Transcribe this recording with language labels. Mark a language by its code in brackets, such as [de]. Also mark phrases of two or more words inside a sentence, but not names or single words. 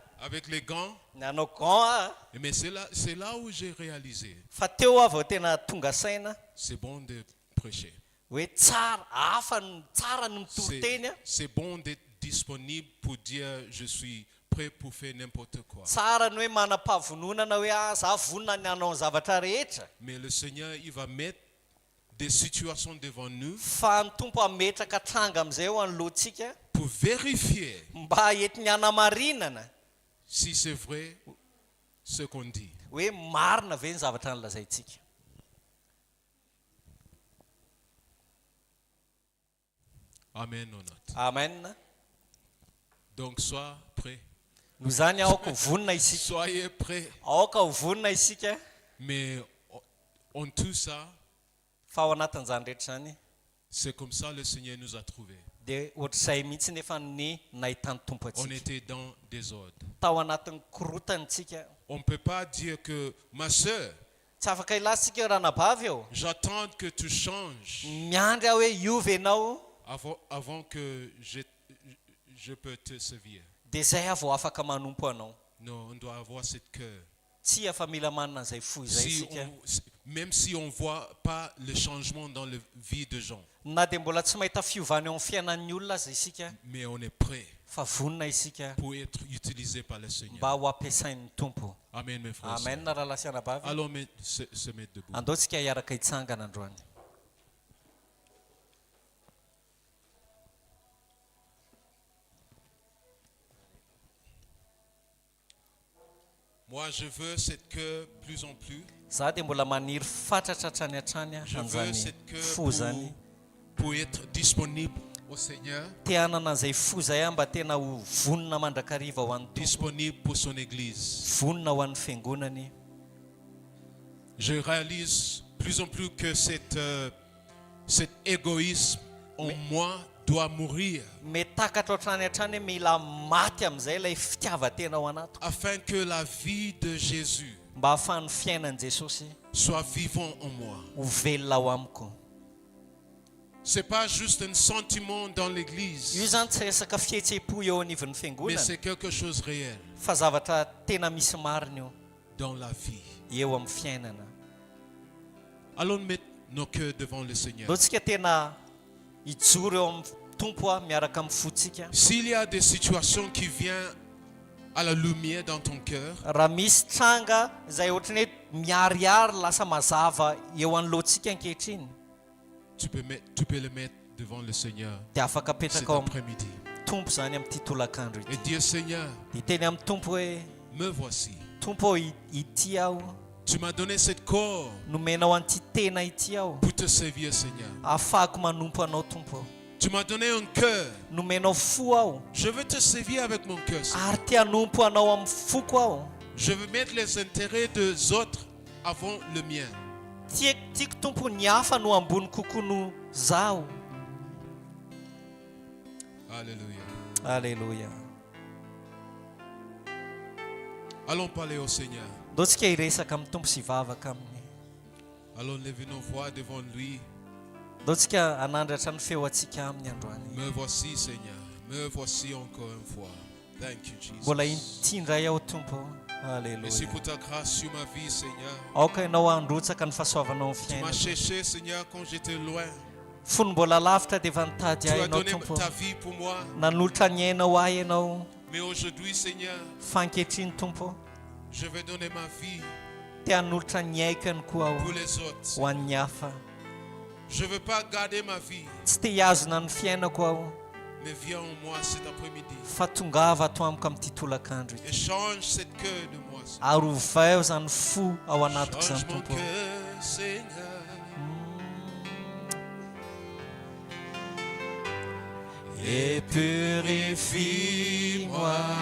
[fr] avec les gants. [mg] Nanao gant a. [fr] Mais c'est là où j'ai réalisé, [mg] Fa teo avy tena tonga saina [fr] c'est bon de prêcher. [mg] hoe tsara no mitoro teny a. [fr] C'est bon d'être disponible pour dire je suis prêt pour faire n'importe quoi. [mg] Tsara ny hoe manam-pahavononana hoe za vonona ny hanao ny zavatra rehetra. [fr] Mais le Seigneur, il va mettre des situations devant nous [mg] Fa ny tompo ametraka tranga amin'izay eo anoloantsika [fr] pour vérifier [mg] mba entiny hanamarinana [fr] si c'est vrai ce qu'on dit. [mg] hoe marina ve ny zavatra nolazaintsika. [fr] Amen ou not? Amen. Donc sois prêt. [mg] Noho zany aoka ho vonona isika. [fr] Soyez prêts. [mg] Aoka ho vonona isika. [fr] Mais en tout ça, [mg] Fa ao anatin'izany rehetra zany [fr] c'est comme ça le Seigneur nous a trouvés. [mg] de ohatr'izay mihitsy nefa ny nahitany tompo [fr] On [mg] atsika. [fr] était dans des ordres. [mg] Tao anatin'ny korotanitsika. [fr] On ne peut pas dire que ma sœur, [mg] Tsy afaka ilatsika raha nabavy eo. [fr] j'attends que tu changes [mg] Miandry aho hoe iovy ianao [fr] avant que je peux te servir. [mg] de zay aho vao afaka manompo anao. [fr] Non, on doit avoir cette cœur. [mg] Tsy afa mila manana an'izay fo izay isika. [fr] Même si on ne voit pas le changement dans la vie de gens, [mg] Na de mbola tsy mahita fiovana eo amin'ny fiainan'ny olona aza isika. [fr] mais on est prêt [mg] Fa vonona isika [fr] pour être utilisé par le Seigneur. [mg] mba ho ampiasain'ny tompo. [fr] Amen, mes frères. et Amen sœurs. [mg] raha lasianabavy. [fr] Allons se mettre debout. [mg] Andaontsika hiaraka hitsangana androany. [fr] Moi, je veux cette cœur plus en plus. [mg] Za de mbola maniry fatratra hatrany hatrany [fr] Je veux [mg] an'izany [fr] cette cœur [mg] fo zany. [fr] pour être disponible au Seigneur, [mg] te hanana izay fo zay mba tena ho vonona mandrakariva ho an'ny tompo, [fr] disponible pour son Église. [mg] vonona ho an'ny fiangonany. [fr] Je réalise plus en plus que cet égoïsme en moi doit mourir [mg] Metakatra hatrany hatrany hoe mila maty amin'izay ilay fitiavatena ao anato, [fr] afin que la vie de Jésus [mg] mba ahafahan'ny fiainan'i Jesosy [fr] soit vivant en moi. [mg] ho velona ao amiko. [fr] Ce n'est pas juste un sentiment dans [mg] Io [fr] l'Église, [mg] zany tsy resaka fihetseham-po eo anivon'ny [fr] mais [mg] fiangonana, [fr] c'est quelque chose de réel [mg] fa zavatra tena misy marina io [fr] dans la vie. [mg] eo amin'ny fiainana. [fr] Allons mettre nos cœurs devant le Seigneur. [mg] Ndao tsika tena hijoro eo amin'ny tompo miaraka amin'ny fontsika. [fr] S'il y a des situations qui viennent à la lumière dans ton cœur, [mg] Raha misy tranga izay ohatrany hoe miharihary lasa mazava eo anoloantsika ankehitriny, [fr] tu peux le mettre devant le Seigneur [mg] dia afaka [fr] cet [mg] apetraka ao amin'ny [fr] après-midi. [mg] tompo zany amin'ity tolakandro [fr] Et [mg] ity. [fr] dire, Seigneur, [mg] Dia teny amin'ny tompo hoe [fr] me voici. [mg] tompo ity aho, [fr] Tu m'as donné cette corps [mg] nomenao an'ity tena ity aho, [fr] pour te servir, Seigneur. [mg] ahafahako manompo anao tompo. [fr] Tu m'as donné un cœur. [mg] Nomenao fo aho, [fr] Je veux te servir avec mon cœur, Seigneur. [mg] ary te hanompo anao amin'ny foko aho. [fr] Je veux mettre les intérêts des autres avant le mien. [mg] Tiako tompo ny hafa no ambony kokoa no zaho. [fr] Alléluia. Alléluia. Allons parler au Seigneur. [mg] Ndao tsika hiresaka amin'ny tompo sy hivavaka aminy. [fr] Allons lever nos voix devant lui. [mg] Ndao tsika hanandratra ny feo atsika amin'ny androany. [fr] Me voici, Seigneur. Me voici encore une fois. [en] Thank you, [mg] Mbola [en] Jesus. [mg] intindray aho tompo. [fr] Merci Alléluia. pour ta grâce sur ma vie, Seigneur. [mg] Aoka ianao androtsaka ny fahasoavanao amin'ny [fr] Tu m'as [mg] fiainana. [fr] cherché, Seigneur, quand j'étais loin. [mg] Fony mbola lavitra dia efa nitady [fr] Tu [mg] ahy [fr] as [mg] ianao [fr] donné [mg] tompo. [fr] ta vie pour moi. [mg] Nanolotra ny ainao ahy ianao. [fr] Mais aujourd'hui, Seigneur, [mg] Fa ankehitriny tompo, [fr] je vais donner ma vie [mg] te hanolotra ny aiko ihany koa aho [fr] pour les autres. [mg] ho an'ny hafa. [fr] Je ne veux pas garder ma vie, [mg] Tsy te hiazona ny fiainako aho, [fr] mais viens en moi cet après-midi [mg] fa tongava ato amiko amin'ity tolakandro [fr] et [mg] ity. [fr] change cette cœur de moi. Seigneur. [mg] Ary ovao zany fo ao anatiko [fr] Change [mg] zany [fr] mon [mg] tompo. [fr] cœur, Seigneur. Et purifie-moi.